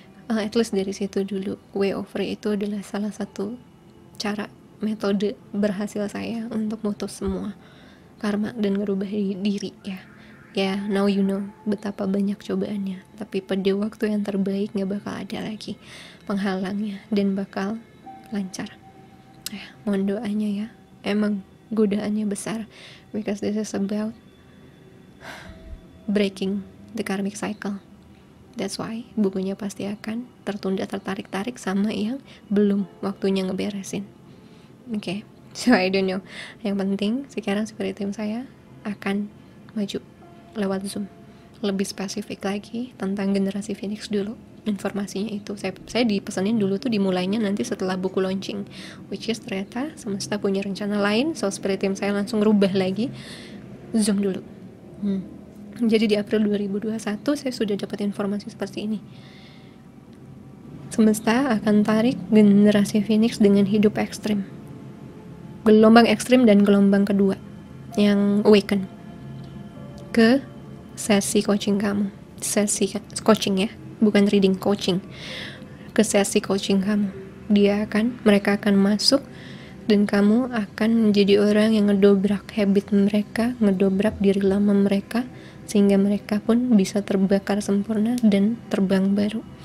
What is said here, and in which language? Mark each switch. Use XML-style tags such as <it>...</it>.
<en>At least</en> <id>dari situ dulu, way of free itu adalah salah satu cara, metode berhasil saya untuk mutus semua karma dan ngerubah diri ya.</id> <en>Now you know</en> <id>betapa banyak cobaannya, tapi pada waktu yang terbaik gak bakal ada lagi penghalangnya dan bakal lancar. Mohon doanya ya. Emang godaannya besar,</id> <en>because this is about breaking the karmic cycle. That's why</en> <id>bukunya pasti akan tertunda, tertarik-tarik sama yang belum waktunya ngeberesin.</id> <en>Okay, so I don't know.</en> <id>Yang penting sekarang spirit team saya akan maju lewat Zoom. Lebih spesifik lagi tentang generasi Phoenix dulu. Informasinya itu saya dipesanin dulu tuh dimulainya nanti setelah buku launching,</id> <en>which is</en> <id>ternyata semesta punya rencana lain. So spirit team saya langsung rubah lagi, Zoom dulu. Jadi di April 2021 saya sudah dapat informasi seperti ini. Semesta akan tarik generasi Phoenix dengan hidup ekstrim, gelombang ekstrim dan gelombang kedua yang awaken ke sesi coaching kamu. Sesi coaching ya, bukan reading, coaching. Ke sesi coaching kamu. Mereka akan masuk dan kamu akan menjadi orang yang ngedobrak habit mereka, ngedobrak diri lama mereka, sehingga mereka pun bisa terbakar sempurna dan terbang baru.</id>